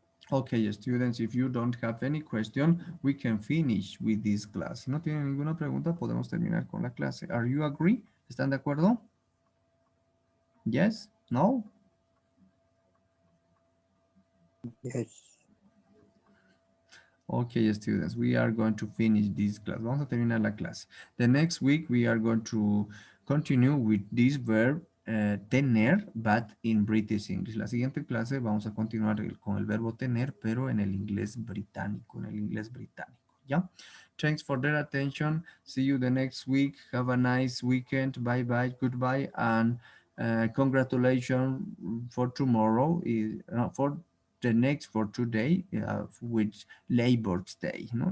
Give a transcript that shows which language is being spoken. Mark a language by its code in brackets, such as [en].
[en] Okay, students, if you don't have any question, we can finish with this class. [es] Si no tienen ninguna pregunta, podemos terminar con la clase. [en] Are you agree? [es] ¿Están de acuerdo? [en] Yes? No? Yes. Okay, students, we are going to finish this class. [es] Vamos a terminar la clase. [en] The next week, we are going to continue with this verb, tener, but in British English. [es] La siguiente clase vamos a continuar con el verbo tener, pero en el inglés británico, ¿ya? [en] Thanks for their attention. See you the next week. Have a nice weekend. Bye-bye, goodbye, and congratulations for tomorrow, for the next for today, which Labor Day, ¿no?